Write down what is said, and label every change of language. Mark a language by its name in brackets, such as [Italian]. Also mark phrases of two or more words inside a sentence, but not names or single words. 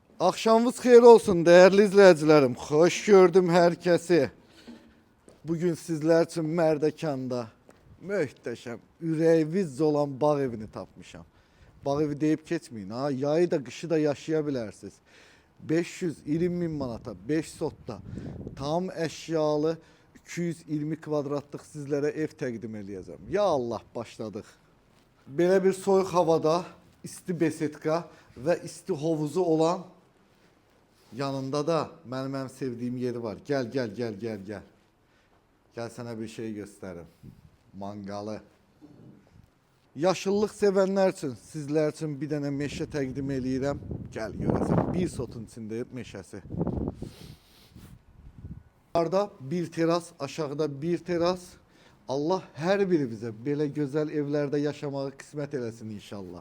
[Turkish] Akşamınız [Azerbaijani] xeyir olsun [Turkish] değerli izleyicilerim. Hoş gördüm herkesi. Bugün sizler için [Azerbaijani] Mərdəkanda möhtəşəm, ürəyiniz olan bağ evini tapmışam. [Turkish] Bağ evi deyip keçmeyin ha. Yayı da kışı da [Azerbaijani] yaşaya bilərsiniz. 520 bin manata, 5 sotda tam eşyalı 220 kvadratlıq sizlere ev təqdim eləyəcəm. [Turkish] Ya Allah, başladık. [Azerbaijani] Belə bir soyuq havada isti besetka ve isti hovuzu olan, [Turkish] yanında da benim sevdiğim yeri var. Gel gel gel gel gel. Gel sana bir şey gösterim. Mangalı. [Azerbaijani] Yaşıllıq sevənlər üçün, sizlər üçün bir dənə meşə təqdim eləyirəm. Gəl görəsən, bir sotun içində meşəsi. [Turkish] Yukarıda bir teras, aşağıda bir teras. [Azerbaijani] Allah her birimizə belə gözəl evlərdə yaşamağı qismət eləsin inşallah.